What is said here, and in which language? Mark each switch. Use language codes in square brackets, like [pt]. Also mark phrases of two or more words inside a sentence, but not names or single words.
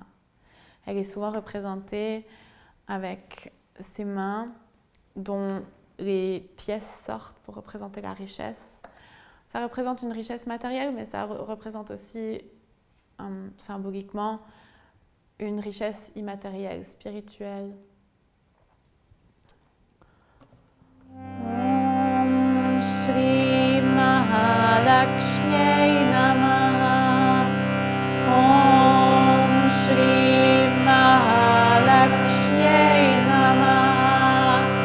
[fr] Elle est souvent représentée avec ses mains dont les pièces sortent pour représenter la richesse. Ça représente une richesse matérielle, mais ça représente aussi symboliquement une richesse immatérielle, spirituelle. [sa] ॐ श्री महालक्ष्म्यै नमः. ॐ श्री महालक्ष्म्यै नमः.